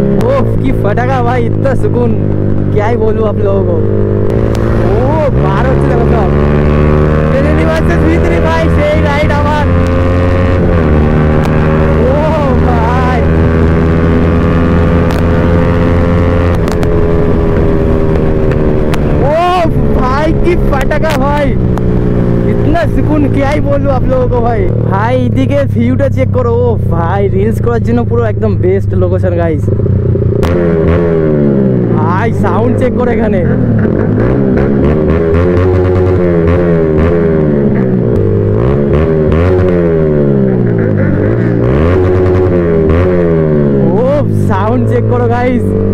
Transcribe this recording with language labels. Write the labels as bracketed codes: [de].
[hi] ओह की फटाका भाई, इतना सुकून, क्या ही बोलूं आप लोगों को। ओ बाहर [bn] হচ্ছে দেখো সব ভিতরে ভাই, সেই রাইড আমার। ও ভাই [hi] ओ भाई की फटाका भाई, इतना सुकून, क्या ही बोलूं आप लोगों को भाई। भाई [bn] এদিকে ভিউটা চেক করো, ও ভাই রিলস করার জন্য পুরো একদম বেস্ট লোকেশন গাইস। ভাই সাউন্ড চেক করো এখানে, সাউন্ড চেক করো গাইস।